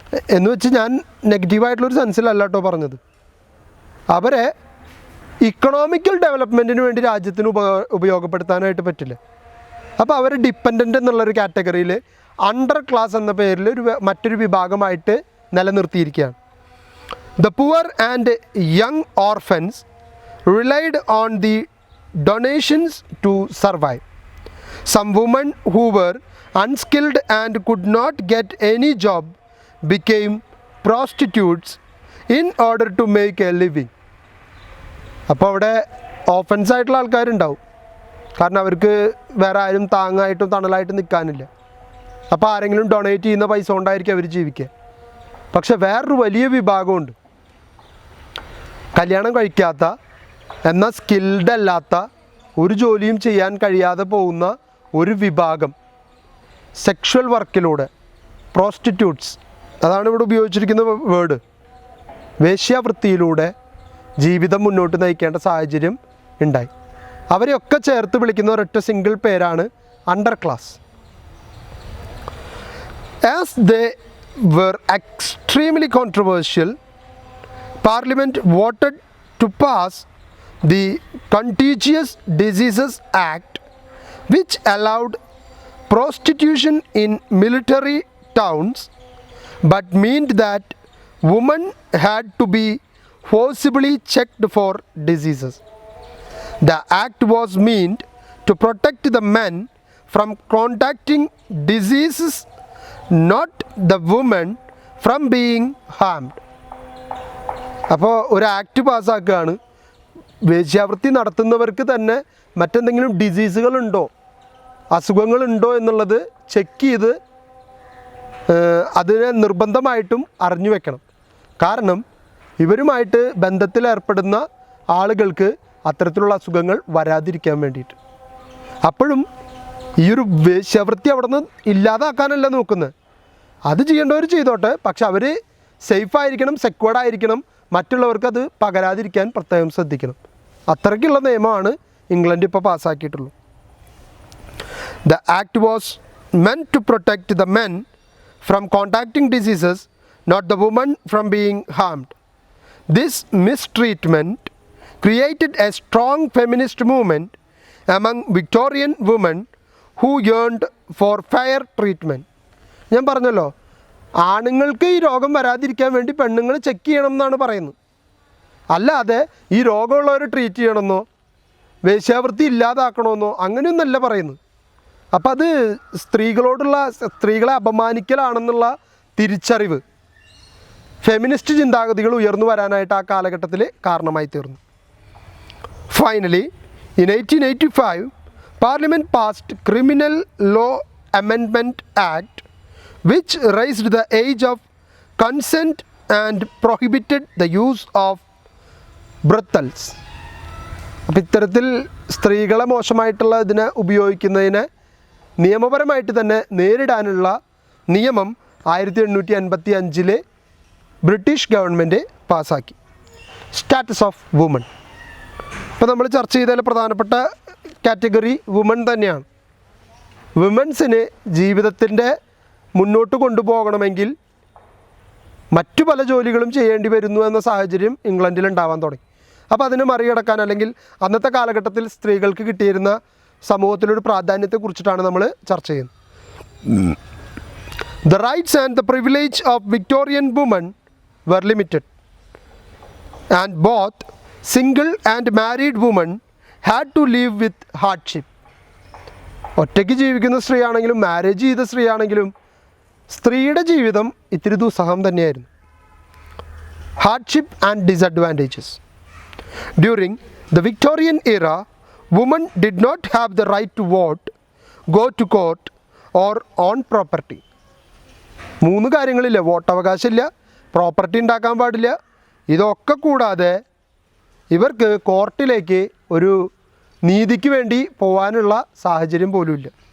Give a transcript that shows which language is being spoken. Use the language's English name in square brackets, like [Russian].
[Malayalam] എന്ന് വെച്ച് ഞാൻ നെഗറ്റീവായിട്ടുള്ളൊരു സെൻസിലല്ല കേട്ടോ പറഞ്ഞത്. അവരെ ഇക്കണോമിക്കൽ ഡെവലപ്മെൻറ്റിന് വേണ്ടി രാജ്യത്തിന് ഉപയോഗപ്പെടുത്താനായിട്ട് പറ്റില്ല. അപ്പോൾ അവർ ഡിപ്പെൻഡൻ്റ് എന്നുള്ളൊരു കാറ്റഗറിയിൽ അണ്ടർ ക്ലാസ് എന്ന പേരിൽ മറ്റൊരു വിഭാഗമായിട്ട് നിലനിർത്തിയിരിക്കുകയാണ്. [English] The poor and young orphans relied on the donations to survive. Some women who were unskilled and could not get any job became prostitutes in order to make a living. [Malayalam] അപ്പോൾ അവിടെ offence ആയിട്ടുള്ള ആൾക്കാരുണ്ടാവും, കാരണം അവർക്ക് വേറെ ആരും താങ്ങായിട്ടും തണലായിട്ടും നിൽക്കാനില്ല. അപ്പോൾ ആരെങ്കിലും ഡൊണേറ്റ് ചെയ്യുന്ന പൈസ കൊണ്ടായിരിക്കും അവർ ജീവിക്കുക. പക്ഷെ വേറൊരു വലിയ വിഭാഗമുണ്ട്, കല്യാണം കഴിക്കാത്ത എന്നാൽ സ്കിൽഡ് അല്ലാത്ത ഒരു ജോലിയും ചെയ്യാൻ കഴിയാതെ പോകുന്ന ഒരു വിഭാഗം, സെക്ഷൽ വർക്കിലൂടെ പ്രോസ്റ്റിറ്റ്യൂട്ട്സ്, അതാണ് ഇവിടെ ഉപയോഗിച്ചിരിക്കുന്ന വേർഡ്, വേശ്യാവൃത്തിയിലൂടെ ജീവിതം മുന്നോട്ട് നയിക്കേണ്ട സാഹചര്യം ഉണ്ടായി. അവരെയൊക്കെ ചേർത്ത് വിളിക്കുന്ന ഒരൊറ്റ സിംഗിൾ പേരാണ് under class. [English] As they were extremely controversial, Parliament voted to pass the Contagious Diseases Act, which allowed prostitution in military towns but meant that women had to be forcibly checked for diseases. The act was meant to protect the men from contacting diseases, not the women from being harmed. [Malayalam] അപ്പോൾ ഒരു act പാസ്സാക്കുകയാണ്, വേശ്യാവൃത്തി നടത്തുന്നവർക്ക് തന്നെ മറ്റെന്തെങ്കിലും ഡിസീസുകളുണ്ടോ, അസുഖങ്ങളുണ്ടോ എന്നുള്ളത് check ചെയ്ത് അതിനെ നിർബന്ധമായിട്ടും അറിഞ്ഞു വെക്കണം. കാരണം ഇവരുമായിട്ട് ബന്ധത്തിലേർപ്പെടുന്ന ആളുകൾക്ക് അത്തരത്തിലുള്ള അസുഖങ്ങൾ വരാതിരിക്കാൻ വേണ്ടിയിട്ട്. അപ്പോഴും ഈ ഒരു വേശ്യാവൃത്തി അവിടെ നിന്ന് ഇല്ലാതാക്കാനല്ല നോക്കുന്നത്, അത് ചെയ്യേണ്ടവർ ചെയ്തോട്ടെ, പക്ഷെ അവർ സേഫായിരിക്കണം, സെക്വേർഡായിരിക്കണം, മറ്റുള്ളവർക്ക് അത് പകരാതിരിക്കാൻ പ്രത്യേകം ശ്രദ്ധിക്കണം. അത്രയ്ക്കുള്ള നിയമമാണ് ഇംഗ്ലണ്ട് ഇപ്പോൾ പാസ്സാക്കിയിട്ടുള്ളൂ. [English] The act was meant to protect the men from contacting diseases, not the women from being harmed. This mistreatment created a strong feminist movement among Victorian women who yearned for fair treatment. [Malayalam] ഞാൻ പറഞ്ഞല്ലോ, ആണുങ്ങൾക്ക് ഈ രോഗം വരാതിരിക്കാൻ വേണ്ടി പെണ്ണുങ്ങൾ check ചെയ്യണം എന്നാണ് പറയുന്നത്, അല്ലാതെ ഈ രോഗമുള്ളവരെ ട്രീറ്റ് ചെയ്യണമെന്നോ വേശ്യാവൃത്തി ഇല്ലാതാക്കണമെന്നോ അങ്ങനെയൊന്നല്ല പറയുന്നത്. അപ്പം അത് സ്ത്രീകളെ അപമാനിക്കലാണെന്നുള്ള തിരിച്ചറിവ് ഫെമിനിസ്റ്റ് ചിന്താഗതികൾ ഉയർന്നു വരാനായിട്ട് ആ കാലഘട്ടത്തിൽ കാരണമായി തീർന്നു. [English] Finally in 1885 Parliament passed Criminal Law Amendment Act, which raised the age of consent and prohibited the use of brothels. [Malayalam] അപ്പോൾ ഇത്തരത്തിൽ സ്ത്രീകളെ മോശമായിട്ടുള്ള ഇതിനെ ഉപയോഗിക്കുന്നതിനെ നിയമപരമായിട്ട് തന്നെ നേരിടാനുള്ള നിയമം 1885 ബ്രിട്ടീഷ് ഗവൺമെൻറ് പാസ്സാക്കി. [English] Status of woman. [Malayalam] ഇപ്പോൾ നമ്മൾ ചർച്ച ചെയ്തതിൽ പ്രധാനപ്പെട്ട കാറ്റഗറി വുമൺ തന്നെയാണ്. വുമൻസിന് ജീവിതത്തിൻ്റെ മുന്നോട്ട് കൊണ്ടുപോകണമെങ്കിൽ മറ്റു പല ജോലികളും ചെയ്യേണ്ടി വരുന്നു എന്ന സാഹചര്യം ഇംഗ്ലണ്ടിൽ ഉണ്ടാവാൻ തുടങ്ങി. അപ്പോൾ അതിനെ മറികടക്കാൻ, അല്ലെങ്കിൽ അന്നത്തെ കാലഘട്ടത്തിൽ സ്ത്രീകൾക്ക് കിട്ടിയിരുന്ന സമൂഹത്തിലൊരു പ്രാധാന്യത്തെക്കുറിച്ചിട്ടാണ് നമ്മൾ ചർച്ച ചെയ്യുന്നത്. [English] The rights and the privilege of Victorian women were limited, and both single and married women had to live with hardship. [Malayalam] ഒറ്റയ്ക്ക് ജീവിക്കുന്ന സ്ത്രീ ആണെങ്കിലും മാരേജ് ചെയ്ത സ്ത്രീ ആണെങ്കിലും സ്ത്രീയുടെ ജീവിതം ഇത്തിരി ദുസ്സഹം തന്നെയായിരുന്നു. [English] Hardship and disadvantages. During the Victorian era, women did not have the right to vote, go to court or own property. [Malayalam] 3 കാര്യങ്ങളില്ല: വോട്ടവകാശമില്ല, property ഉണ്ടാക്കാൻ പാടില്ല, ഇതൊക്കെ കൂടാതെ ഇവർക്ക് കോർട്ടിലേക്ക് ഒരു നീതിക്ക് വേണ്ടി പോകാനുള്ള സാഹചര്യം പോലുമില്ല.